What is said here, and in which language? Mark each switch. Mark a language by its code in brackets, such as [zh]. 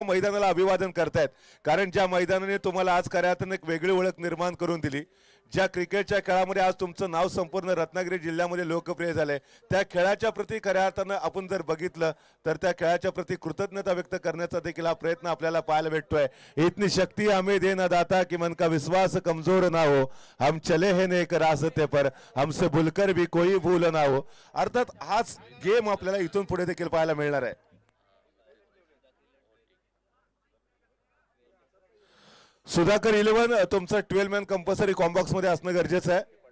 [mr] मैदानाला अभिवादन करतायत, कारण ज्या मैदानाने तुम्हाला आज कार्यातून एक वेगळी ओळख निर्माण करून दिली, ज्या क्रिकेटच्या खेळामध्ये आज तुमचं नाव संपूर्ण रत्नागिरी जिल्ह्यामध्ये लोकप्रिय झालंय, त्या खेळाच्या प्रति खऱ्या अर्थानं आपण जर बघितलं तर त्या खेळाच्या प्रति कृतज्ञता व्यक्त करण्याचा देखील हा प्रयत्न आपल्याला पाहायला भेटतोय। [hi] इतनी शक्ति हमें दे न दाता कि मन का विश्वास कमजोर ना हो, हम चले हैं नेक रास्ते पर, हमसे भूलकर भी कोई भूल ना हो। [mr] अर्थात हाच गेम आपल्याला इथून पुढे देखील पाहायला मिळणार आहे। सुधाकर 11 तुमचं 12 मॅन कंपल्सरी कॉम्बॉक्स मध्ये असणं गरजेचं आहे।